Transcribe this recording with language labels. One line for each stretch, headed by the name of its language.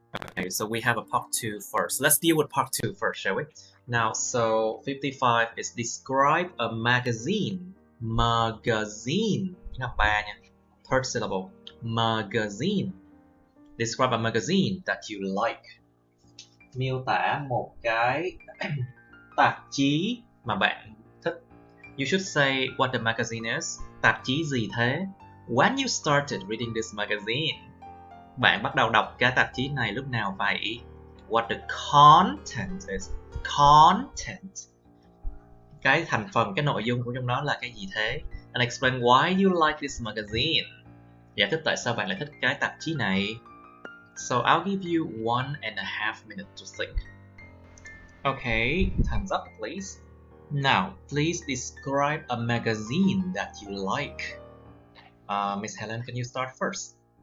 English: Okay, so we have a part 2 first. Let's deal with part 2 first, shall we? Now, so 55 is describe a magazine.
Vietnamese: Magazine. Học ba nha.
English: Third syllable. Magazine. Describe a magazine that you like.
Vietnamese: Miêu tả một cái tạp chí mà bạn thích.
English: You should say what the magazine is.
Vietnamese: Tạp chí gì thế?
English: When you started reading this magazine.
Vietnamese: Bạn bắt đầu đọc cái tạp chí này lúc nào vậy?
English: What the content is. Content.
Vietnamese: Cái thành phần, cái nội dung của trong đó là cái gì thế?
English: And explain why you like this magazine.
Vietnamese: Giải thích tại sao bạn lại thích cái tạp chí này.
English: So I'll give you 1.5 minutes to think. Okay, time's up, please. Now, please describe a magazine that you like. Miss Helen, can you start first?